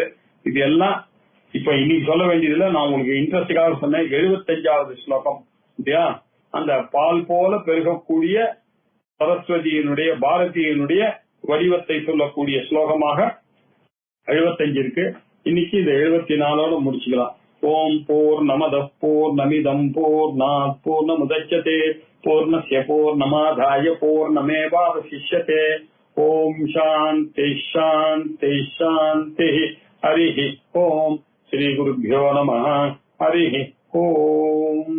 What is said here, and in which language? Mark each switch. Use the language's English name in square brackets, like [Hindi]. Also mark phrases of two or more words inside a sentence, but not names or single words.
[Tamil] இது எல்லாம் இப்ப இன்னைக்கு சொல்ல வேண்டியதுல நான் உங்களுக்கு இன்ட்ரெஸ்டிங்காக சொன்னேன். 75வது ஸ்லோகம் இல்லையா, அந்த பால் போல பெருகக்கூடிய சரஸ்வதியினுடைய பாரதியினுடைய வடிவத்தை சொல்லக்கூடிய ஸ்லோகமாக 75 இருக்கு. இன்னைக்கு இந்த 74ஓட முடிச்சுக்கலாம். [Sanskrit] ॐ पूर्णमदः पूर्णमिदं पूर्णात् पूर्णमुदच्यते पूर्णस्य पूर्णमादाय पूर्णमेवावशिष्यते. ॐ शान्ति शान्ति शान्ति. हरिः ॐ। श्री गुरुभ्यो नमः. हरिः ॐ.